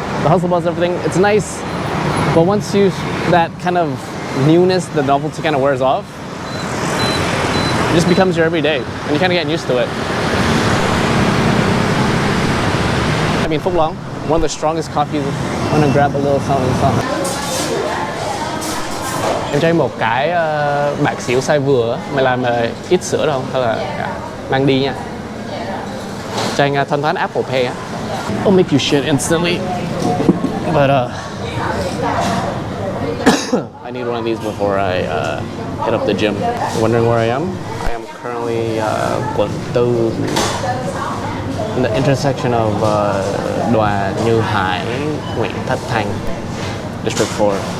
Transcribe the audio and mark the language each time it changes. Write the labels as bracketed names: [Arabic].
[English] The hustle, bustle, everything, it's nice, but once that kind of newness, the novelty kind of wears off, it just becomes your everyday, and you kind of get used to it. I mean, Phúc Long, one of the strongest coffees. I'm gonna grab a little something. [Vietnamese] Em cho anh một cái bạc xỉu size vừa, mày làm ít sữa đâu, hay là mang đi nha. Cho anh thanh toán Apple Pay á. [English] I'll make you shit instantly, but I need need one of these before I hit up the gym. Wondering where I am? I am currently [Vietnamese] quận Tư, [English] in the intersection of Đoàn Như Hải, Nguyễn Tất Thành, District 4.